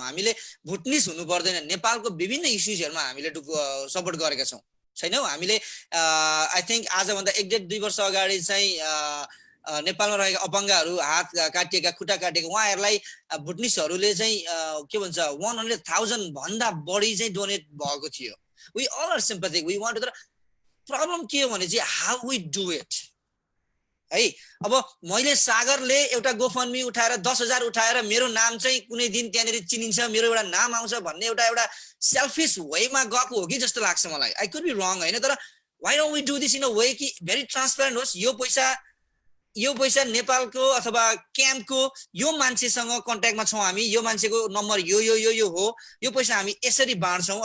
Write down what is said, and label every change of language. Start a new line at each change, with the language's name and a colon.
Nepali: हामीले भुटनिस हुनु पर्दैन। नेपालको विभिन्न इस्युजहरूमा हामीले सपोर्ट गरेका छौँ छैनौँ। हामीले आई थिङ्क आजभन्दा 1.5-2 वर्ष अगाडि चाहिँ नेपालमा रहेका अपाङ्गहरू, हात काटिएका, खुट्टा काटिएका उहाँहरूलाई भुटनिसहरूले चाहिँ के भन्छ 100,000 भन्दा बढी चाहिँ डोनेट भएको थियो।
English: We all are sympathetic, we want.
Nepali: तर प्रब्लम के हो भने चाहिँ
English: how we do it
Nepali: है। अब मैले सागरले एउटा गोफन्मी उठाएर 10,000 उठाएर मेरो नाम चाहिँ कुनै दिन त्यहाँनिर चिनिन्छ, मेरो एउटा नाम आउँछ भन्ने एउटा सेल्फिस वेमा गएको हो कि जस्तो लाग्छ मलाई।
English: I could be wrong
Nepali: होइन। तर
English: why don't we do this in a way
Nepali: कि भेरी ट्रान्सपेरेन्ट होस्। यो पैसा नेपालको अथवा क्याम्पको यो मान्छेसँग कन्ट्याक्टमा छौँ हामी, यो मान्छेको नम्बर यो हो, यो पैसा हामी यसरी बाँड्छौँ।